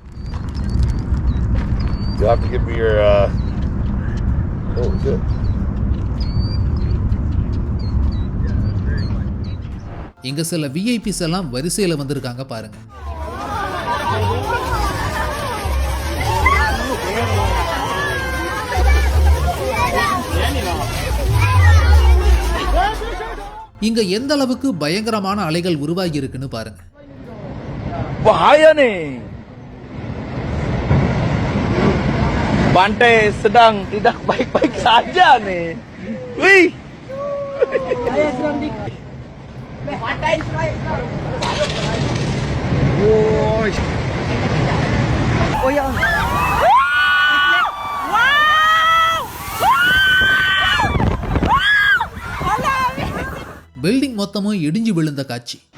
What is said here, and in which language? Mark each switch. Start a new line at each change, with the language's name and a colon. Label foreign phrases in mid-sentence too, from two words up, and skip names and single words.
Tamil: இங்க சில விஐபிஸ் எல்லாம் வரிசையில வந்திருக்காங்க பாருங்க. இங்க எந்த அளவுக்கு பயங்கரமான அலைகள் உருவாகி இருக்குன்னு பாருங்க.
Indonesian: Pantai sedang tidak baik-baik saja nih. Wih. Saya sedang di pantai Oh ya.
Tamil: பில்டிங் மொத்தமும் இடிஞ்சு விழுந்த காட்சி.